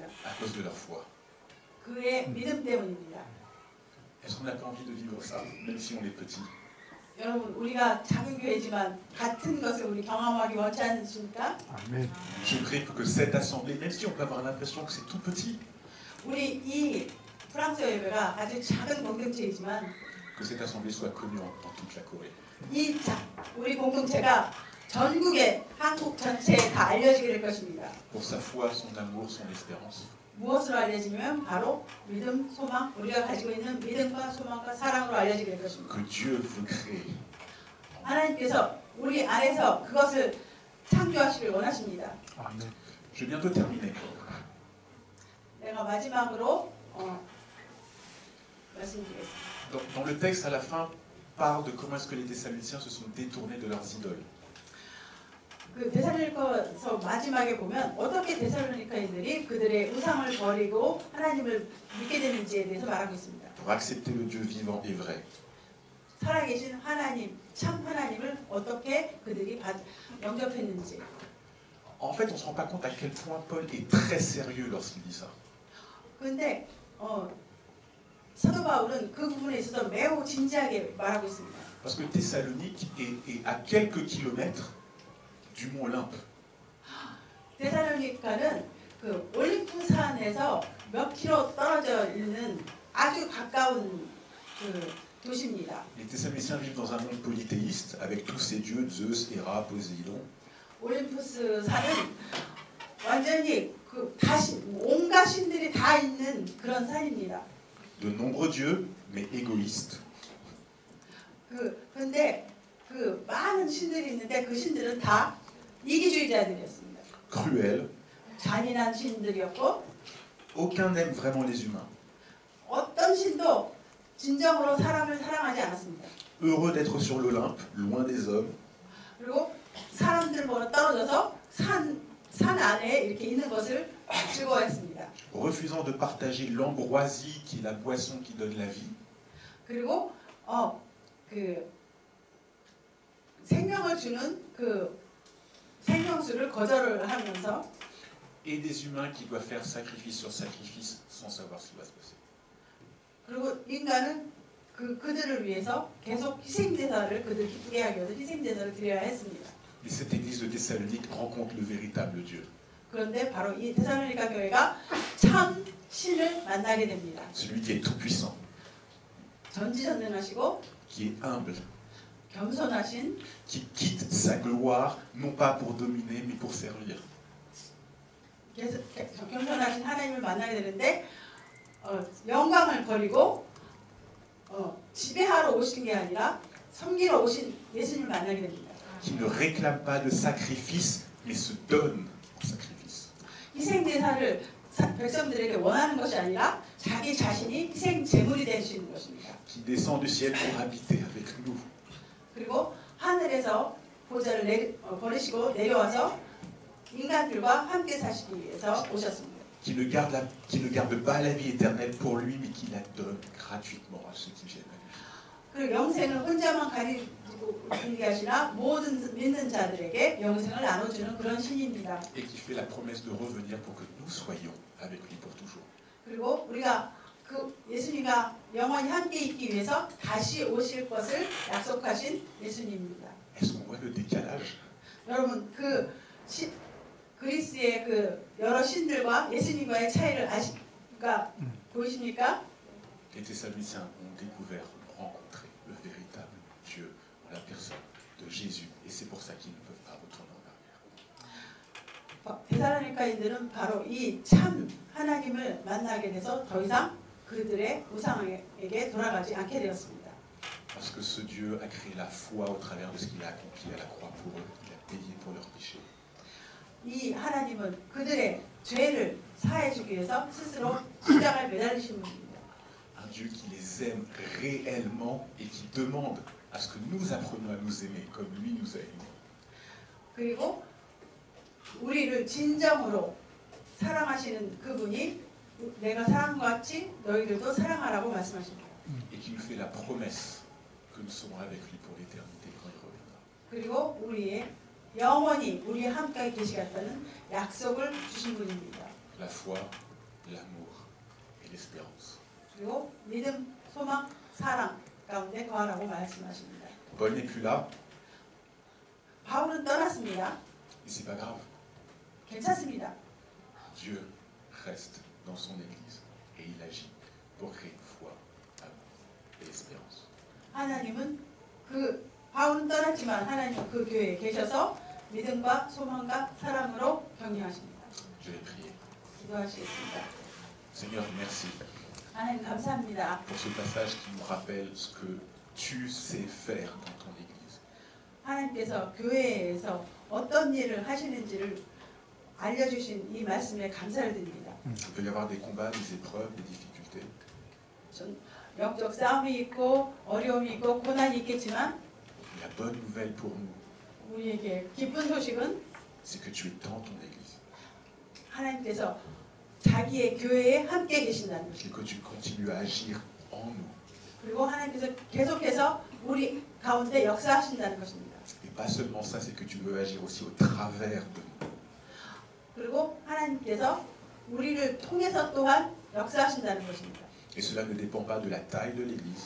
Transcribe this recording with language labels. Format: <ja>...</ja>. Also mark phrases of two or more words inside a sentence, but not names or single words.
<fr>À cause de leur foi.</fr> <ko>그의 믿음 때문입니다.</ko> <fr>Est-ce qu'on n'a pas envie de vivre ça, même si on est petit?</fr> <ko>여러분, 우리가 작은 교회지만 같은 것을 우리 경험하기 원치 않으십니까? 아멘.</ko> <fr>Je prie que cette assemblée, même si on peut avoir l'impression que c'est tout petit,</fr> <ko>우리 이 프랑스 예배가 아주 작은 공동체이지만</ko> <fr>que cette assemblée soit connue dans toute la Corée.</fr> <ko>우리 공동체가 전국에 한국 전체에 다 알려지게 될 것입니다.</ko> <fr>Pour sa foi, son amour, son espérance.</fr> <ko>무엇으로 알려지면 바로 믿음, 소망, 우리가 가지고 있는 믿음과 소망과 사랑으로 알려지게 될 것입니다.</ko> <fr>Que Dieu veut créer.</fr> <ko>하나님께서 우리 안에서 그것을 창조하시길 원하십니다. 아멘.</ko> <fr>Je vais bientôt terminer.</fr> <ko>내가 마지막으로 말씀드리겠습니다.</ko> <fr>Dans le texte, à la fin, parle de comment est-ce que les Thessaloniciens se sont détournés de leurs idoles.</fr> <ko>그 데살로니가서 마지막에 보면 어떻게 데살로니가인들이 그들의 우상을 버리고 하나님을 믿게 되는지에 대해서 말하고 있습니다.</ko> <fr>Pour accepter le Dieu vivant et vrai.</fr> <ko>살아계신 하나님, 참 하나님을 어떻게 그들이 영접했는지.</ko> <fr>En fait, on ne se rend pas compte à quel point Paul est très sérieux lorsqu'il dit ça.</fr> <ko>그런데 사도 바울은 그 부분에 있어서 매우 진지하게 말하고 있습니다.</ko> <fr>Parce que Thessalonique est à quelques kilomètres du mont Olympe.</fr> <ko>데살로니가는 그 올림푸산에서 몇 킬로 떨어져 있는 아주 가까운 그 도시입니다.</ko> <fr>Les Thessaloniciens vivent dans un monde polythéiste avec tous ces dieux, Zeus, Héra, Poséidon.</fr> <ko>올림푸스 산은 완전히 그 온갖 신들이 다 있는 그런 산입니다.</ko> <fr>De nombreux dieux, mais égoïstes.</fr> <ko>근데 그 많은 신들이 있는데 그 신들은 다 이기주의자들이었습니다.</ko> <fr>Cruels.</fr> <ko>잔인한 신들이었고</ko> <fr>Aucun n'aime vraiment les humains.</fr> <ko>어떤 신도 진정으로 사람을 사랑하지 않았습니다.</ko> <fr>Heureux d'être sur l'Olympe, loin des hommes.</fr> <ko>그리고 사람들보다 떨어져서 산 안에 이렇게 있는 것을 즐거워했습니다.</ko> <fr>Refusant de partager l'ambroisie qui est la boisson qui donne la vie.</fr> <ko>그리고 그 생명을 주는 그 생명수를 거절을 하면서</ko> <fr>Et des humains qui doivent faire sacrifice sur sacrifice sans savoir ce qui va se passer.</fr> <ko>그리고 인간은 그들을 위해서 계속 희생제사를 그들 기쁘게 하기 위해서 희생제사를 드려야 했습니다.</ko> <fr>Et cette église de Thessalonique rencontre le véritable Dieu.</fr> <ko>그런데 바로 이 데살로니가 교회가 참 신을 만나게 됩니다.</ko> <fr>Celui qui est tout puissant.</fr> <ko>전지전능하시고</ko> <fr>Qui est humble.</fr> <ko>겸손하신</ko> <fr>Qui quitte sa gloire non pas pour dominer mais pour servir.</fr> <ko>겸손하신 하나님을 만나게 되는데 영광을 버리고 지배하러 오신 게 아니라 섬기러 오신 예수님을 만나게 됩니다.</ko> <fr>Qui ne réclame pas de sacrifice mais se donne en sacrifice.</fr> <ko>희생제사를 백성들에게 원하는 것이 아니라 자기 자신이 희생 제물이 되시는 것입니다.</ko> <fr>Qui descend du ciel pour habiter avec nous.</fr> <ko>그리고 하늘에서 보좌를 버리시고 내려와서 인간들과 함께 사시기 위해서 오셨습니다.</ko> <fr>Qui ne garde pas la vie éternelle pour lui, mais qui la donne gratuitement à ceux qui viennent à lui.</fr> <ko>그리고 영생을 혼자만 가지고 있게 하시나 모든 믿는 자들에게 영생을 나눠주는 그런 신입니다.</ko> <fr>Et qui fait la promesse de revenir pour que nous soyons avec lui pour toujours.</fr> <ko>그리고 우리가 그 예수님과 영원히 함께 있기 위해서 다시 오실 것을 약속하신 예수님입니다.</ko> <fr>Est-ce qu'on voit le décalage?</fr> <ko>여러분 그리스의 그 여러 신들과 예수님과의 차이를 보이십니까?</ko> <fr>Les Thessaloniciens ont découvert, ont rencontré le véritable Dieu en la personne de Jésus, et c'est pour ça qu'ils ne peuvent pas retourner en arrière.</fr> <ko>데살로니가인들은 바로 이 참 하나님을 만나게 돼서 더 이상 그들의 우상에게 돌아가지 않게 되었습니다.</ko> <fr>Parce que ce Dieu a créé la foi au travers de ce qu'il a accompli à la croix pour eux, il a payé pour leurs péchés.</fr> <ko>이 하나님은 그들의 죄를 사해 주기 위해서 스스로 십자가에 매달리신 분입니다.</ko> <fr>Un Dieu qui les aime réellement et qui demande à ce que nous apprenions à nous aimer comme lui nous a aimés.</fr> <ko>그리고 우리를 진정으로 사랑하시는 그분이 내가 사랑과 같이 너희들도 사랑하라고 말씀하십니다.</ko> <fr>Et qui nous fait la promesse que nous serons avec lui pour l'éternité quand il reviendra.</fr> <ko>그리고 우리의 영원히 우리와 함께 계시겠다는 약속을 주신 분입니다.</ko> <fr>La foi, l'amour et l'espérance.</fr> <ko>그리고 믿음, 소망, 사랑 가운데 거하라고 말씀하십니다.</ko> <fr>Paul n'est plus là,</fr> <ko>바울은 떠났습니다.</ko> <fr>et c'est pas grave.</fr> <ko>괜찮습니다.</ko> <fr>Dieu reste dans son Église et il agit pour créer foi, amour et espérance.</fr> <ko>하나님은 바울은 떠났지만 하나님은 그 교회에 계셔서 믿음과 소망과 사랑으로 격려하십니다.</ko> <fr>Je vais prier.</fr> <ko>기도하시겠습니다.</ko> <fr>Seigneur, merci</fr> <ko>하나님 감사합니다.</ko> <fr>pour ce passage qui nous rappelle ce que tu sais faire dans ton Église.</fr> <ko>하나님께서 교회에서 어떤 일을 하시는지를 알려주신 이 말씀에 감사를 드립니다.</ko> <fr>Il peut y avoir des combats, des épreuves, des difficultés.</fr> <ko>영적 싸움이 있고 어려움이 있고 고난이 있겠지만</ko> <fr>La bonne nouvelle pour nous,</fr> <ko>우리에게 기쁜 소식은</ko> <fr>c'est que tu es dans ton Église</fr> <ko>하나님께서 자기의 교회에 함께 계신다는</ko> <fr>et</fr> <ko>것입니다.</ko> <fr>que tu continues à agir en nous.</fr> <ko>그리고 하나님께서 계속해서 우리 가운데 역사하신다는 것입니다.</ko> <fr>Et pas seulement ça, c'est que tu veux agir aussi au travers de nous.</fr> <ko>그리고 하나님께서 우리를 통해서 또한 역사하신다는 것입니다.</ko> <fr>Et cela ne dépend pas de la taille de l'Église</fr>